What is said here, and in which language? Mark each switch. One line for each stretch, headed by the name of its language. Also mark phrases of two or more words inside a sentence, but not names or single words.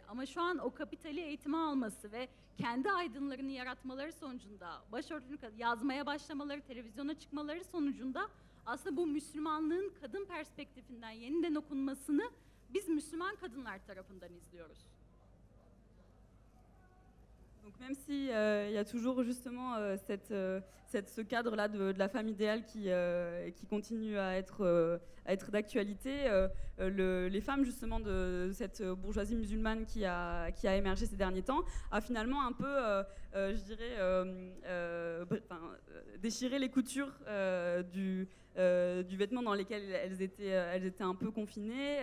Turkish: Ama şu an o kapitali eğitime alması ve kendi aydınlarını yaratmaları sonucunda başörtülü yazmaya başlamaları, televizyona çıkmaları sonucunda aslında bu Müslümanlığın kadın perspektifinden yeniden okunmasını biz Müslüman kadınlar tarafından izliyoruz.
French: Donc même si il y a toujours justement ce cadre-là de la femme idéale qui continue à être d'actualité, les femmes justement de cette bourgeoisie musulmane qui a émergé ces derniers temps a finalement un peu, je dirais, déchiré les coutures du vêtement dans lesquels elles étaient un peu confinées.